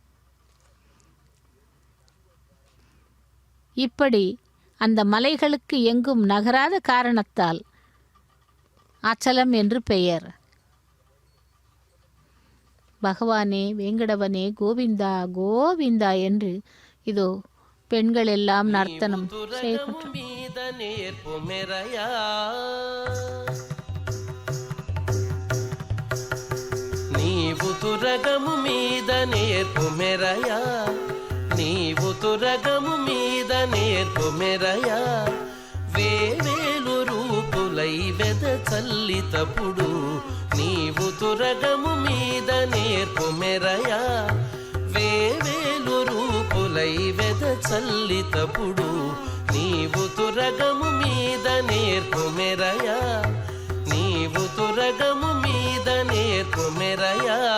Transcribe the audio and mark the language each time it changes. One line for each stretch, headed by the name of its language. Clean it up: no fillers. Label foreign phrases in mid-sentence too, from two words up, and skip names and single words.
Tamil: இப்படி அந்த மலைகளுக்கு எங்கும் நகராத காரணத்தால் அச்சலம் என்று பெயர். பகவானே, வேங்கடவனே, கோவிந்தா கோவிந்தா என்று இதோ பெண்கள் எல்லாம் நர்த்தனம் செய்கின்றனர்.
Telugu: నీవు తురగము మీద నేర్పు మెరయా, నీవు తురగము మీద నేర్పు మెరయా, వేవేలు రూపులై వెద చల్లితప్పుడు నీవు తురగము మీద నేర్పు మెరయా, వేవేలు రూపులై వెద చల్లితప్పుడు నీవు తురగము మీద నేర్పు మెరయా, నీవు తురగము మీద నేర్పు మెరయా.